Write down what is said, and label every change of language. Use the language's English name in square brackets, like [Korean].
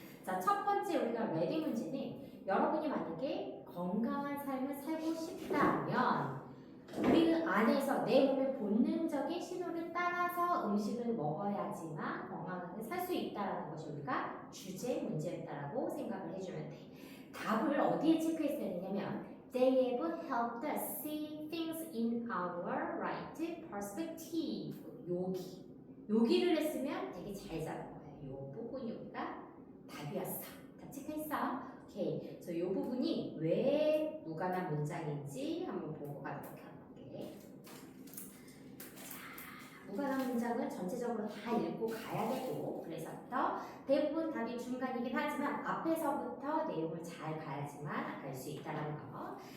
[Korean] 자, 첫 번째 우리가 레디 문제는, 여러분이 만약에 건강한 삶을 살고 싶다면 우리 안에서 내 몸의 본능적인 신호를 따라서 음식을 먹어야지만 건강하게 살 수 있다는 것이 우리가 주제 문제였다라고 생각을 해주면 돼. 답을 어디에 체크했어야 되냐면 [English] They have helped us see things in our right perspective. [Korean] 여기를 했으면 되게 잘 잡은 거야. 요 부분이 우리가 답이었어. 다 체크했어? 오케이. 그래서 이 부분이 왜 무관한 문장인지 한번 보고 가도록 할게. 자, 무관한 문장은 전체적으로 다 읽고 가야 되고, 그래서부터 대부분 답이 중간이긴 하지만 앞에서부터 내용을 잘 가야지만 알 수 있다는 거.